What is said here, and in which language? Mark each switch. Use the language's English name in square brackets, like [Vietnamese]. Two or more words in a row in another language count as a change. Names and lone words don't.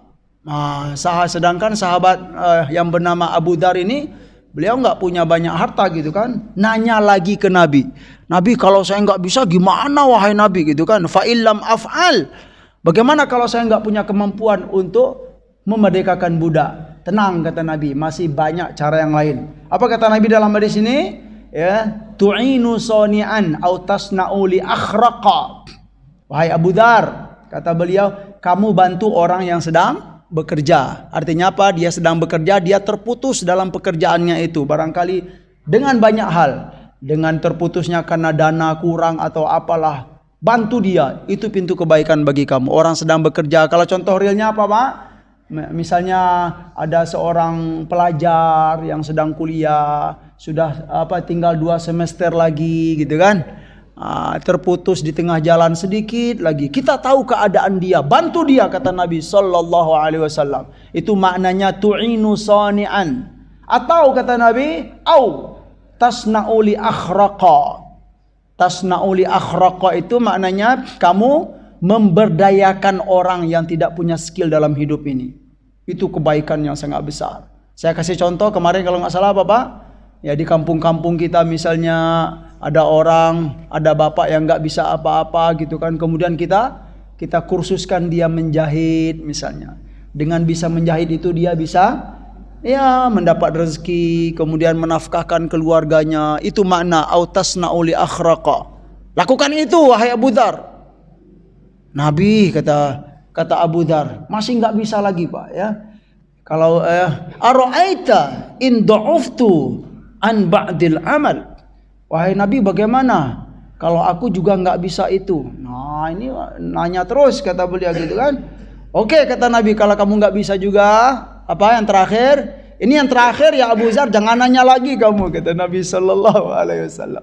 [Indonesian] Nah, sedangkan sahabat yang bernama Abu Dzar ini, beliau nggak punya banyak harta gitu kan. Nanya lagi ke Nabi. Nabi, kalau saya nggak bisa gimana wahai Nabi gitu kan. [Arabic] فإن لم أفعل. [Indonesian] Bagaimana kalau saya nggak punya kemampuan untuk memerdekakan budak? Tenang kata Nabi, masih banyak cara yang lain. Apa kata Nabi dalam hadis ini? [Arabic] Ya, تعين صانعا أو تصنع لأخرق. [Indonesian] Wahai Abu Dzar, kata beliau, kamu bantu orang yang sedang bekerja. Artinya apa? Dia sedang bekerja, dia terputus dalam pekerjaannya itu. Barangkali dengan banyak hal, dengan terputusnya karena dana kurang atau apalah, bantu dia. Itu pintu kebaikan bagi kamu. Orang sedang bekerja. Kalau contoh realnya apa, Pak? Misalnya ada seorang pelajar yang sedang kuliah, sudah tinggal 2 semester lagi gitu kan, terputus di tengah jalan sedikit lagi, kita tahu keadaan dia, bantu dia kata Nabi [Arabic] صلى الله عليه وسلم. [Indonesian] Itu maknanya [Arabic] تعين صانعا. [Indonesian] Atau kata Nabi, [Arabic] أو تصنع لأخرق. تصنع لأخرق [Indonesian] itu maknanya kamu memberdayakan orang yang tidak punya skill dalam hidup ini. Itu kebaikan yang sangat besar. Saya kasih contoh kemarin kalau nggak salah Bapak, ya di kampung-kampung kita misalnya ada bapak yang nggak bisa apa-apa gitu kan, kemudian kita kursuskan dia menjahit misalnya. Dengan bisa menjahit itu dia bisa ya mendapat rezeki, kemudian menafkahkan keluarganya. Itu makna [Arabic] أو تصنع لأخرق. [Indonesian] Lakukan itu wahai Abu Dzar. Nabi kata Abu Dzar, masih nggak bisa lagi Pak ya. [Arabic] Kalau أرأيت إن ضعفت عن بعض العمل. [Indonesian] Wahai Nabi, bagaimana kalau aku juga nggak bisa itu? Nah, ini nanya terus kata beliau gitu kan. Oke kata Nabi, kalau kamu nggak bisa juga, apa yang terakhir? Ini yang terakhir ya Abu Dzar, jangan nanya lagi kamu kata Nabi [Arabic] صلى الله عليه وسلم.